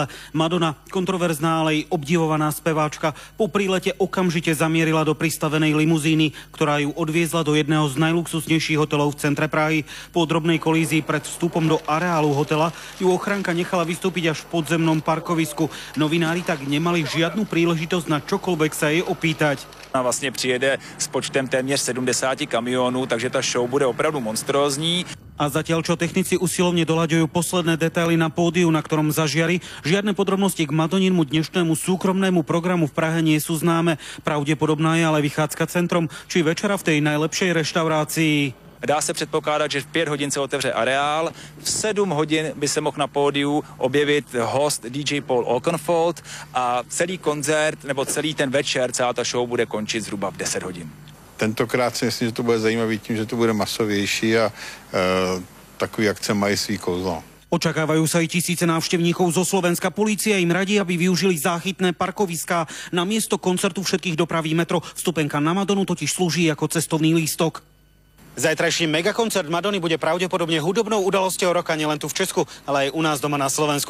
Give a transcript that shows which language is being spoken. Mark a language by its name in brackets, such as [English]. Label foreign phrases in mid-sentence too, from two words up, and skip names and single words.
[Slovak] Madonna, kontroverzná, ale aj obdivovaná speváčka, po prílete okamžite zamierila do pristavenej limuzíny, ktorá ju odviezla do jedného z najluxusnejších hotelov v centre Prahy. Po drobnej kolízii pred vstupom do areálu hotela ju ochránka nechala vystúpiť až v podzemnom parkovisku. Novinári tak nemali žiadnu príležitosť na čokoľvek sa jej opýtať. [Czech] Ona vlastně přijede s počtem téměř 70 kamionů, takže ta show bude opravdu monstrózní. [Slovak] A zatiaľ, čo technici usilovne doľaďujú posledné detaily na pódiu, na ktorom zažiari, žiadne podrobnosti k Madoninmu dnešnému súkromnému programu v Prahe nie sú známe. Pravdepodobná je ale vychádzka centrom, či večera v tej najlepšej reštaurácii. [Czech] Dá se předpokládat, že v 5 hodin se otevře areál, v 7 hodin by se mohl na pódiu objevit host DJ Paul Oakenfold a celý koncert nebo celý ten večer, celá ta show bude končit zhruba v 10 hodin. Tentokrát si myslím, že to bude zajímavý tím, že to bude masovější a takový akce mají svý kouzlo. [Slovak] Očakávajú sa aj tisíce návštevníkov zo Slovenska. Polícia im radí, aby využili záchytné parkoviská. Na miesto koncertu všetkých dopraví metro. Vstupenka na Madonu totiž slúži ako cestovný lístok. Zajtrajší megakoncert Madony bude pravdepodobne hudobnou udalosťou roka nielen tu v Česku, ale aj u nás doma na Slovensku.